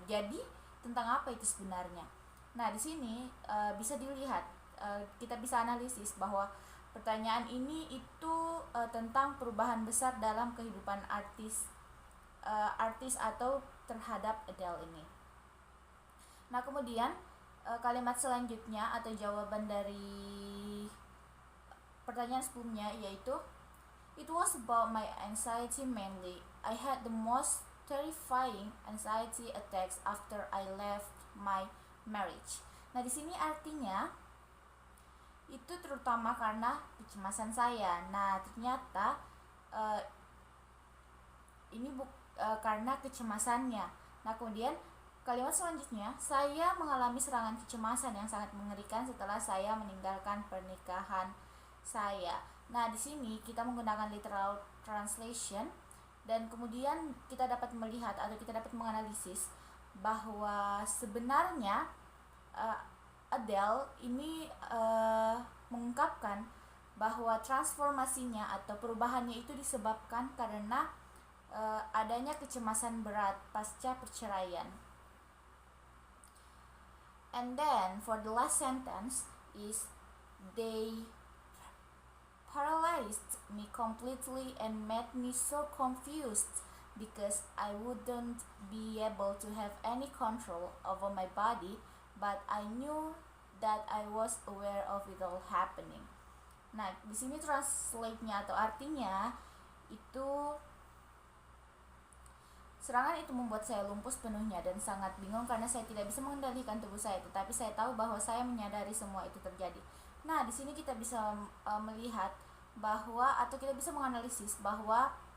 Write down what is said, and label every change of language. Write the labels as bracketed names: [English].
[Indonesian] Jadi, tentang apa itu sebenarnya? Nah, di sini bisa dilihat, kita bisa analisis bahwa pertanyaan ini itu tentang perubahan besar dalam kehidupan artis atau terhadap Adele ini. Nah, kemudian kalimat selanjutnya atau jawaban dari pertanyaan sebelumnya yaitu: [English] it was about my anxiety mainly. I had the most terrifying anxiety attacks after I left my marriage. [Indonesian] Nah, di sini artinya itu terutama karena kecemasan saya. Nah, ternyata ini karena kecemasannya. Nah, kemudian kalimat selanjutnya: saya mengalami serangan kecemasan yang sangat mengerikan setelah saya meninggalkan pernikahan saya. Nah, di sini kita menggunakan literal translation, dan kemudian kita dapat melihat atau kita dapat menganalisis bahwa sebenarnya Adele ini mengungkapkan bahwa transformasinya atau perubahannya itu disebabkan karena adanya kecemasan berat pasca perceraian. [English] And then for the last sentence is: they paralyzed me completely and made me so confused because I wouldn't be able to have any control over my body, but I knew that I was aware of it all happening. [Indonesian] Nah, di sini translate-nya atau artinya itu: serangan itu membuat saya lumpuh sepenuhnya dan sangat bingung karena saya tidak bisa mengendalikan tubuh saya, tetapi saya tahu bahwa saya menyadari semua itu terjadi. Nah, di sini kita bisa melihat bahwa atau kita bisa menganalisis bahwa